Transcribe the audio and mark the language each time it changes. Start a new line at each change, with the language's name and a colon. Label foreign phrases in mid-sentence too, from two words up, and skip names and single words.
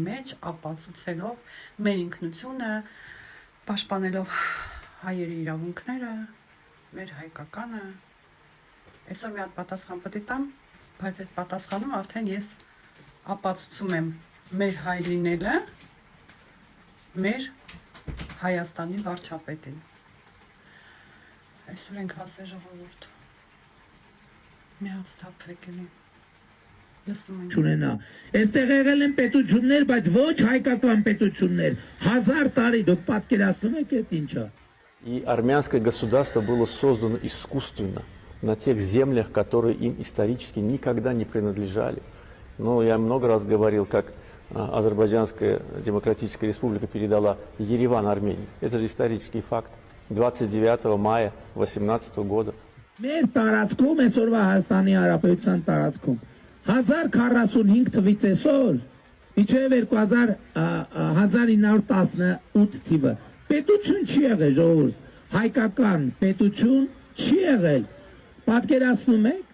Armenian: մեջ ապացուցելով մեր ինքնությունը, պաշտպանելով հայերի իրավունքները, մեր հայկականը։ Այսօր մի հատ պատասխան պետք է տամ, բայց այդ պատասխանում արդեն ես ապացուցում եմ մեր հայ լինելը մեր Հայաստանի վարչապետին։ Այսօր ենք հասել ժողովուրդ։ Մի հատ ստապվեք էլի։ Լսում ենք։ Չունենա։ Այստեղ եղել են պետություններ, բայց ոչ հայկական պետություններ։ 1000 տարի դուք պատկերացնում եք այդ ինչա։
Russian: И армянское государство было создано искусственно на тех землях, которые им исторически никогда не принадлежали. Но я много раз говорил, как Азербайджанская демократическая республика передала Ереван Армении. Это же исторический факт. 29 мая 18 года.
Armenian: Մեր տարածքում այսօրվա Հայաստանի Հանրապետության տարածքում 1045 թվից այսօր իջև 1918 թիվը պետություն չի եղել ժողովուրդ, հայկական պետություն չի եղել, պատկերացնում եք։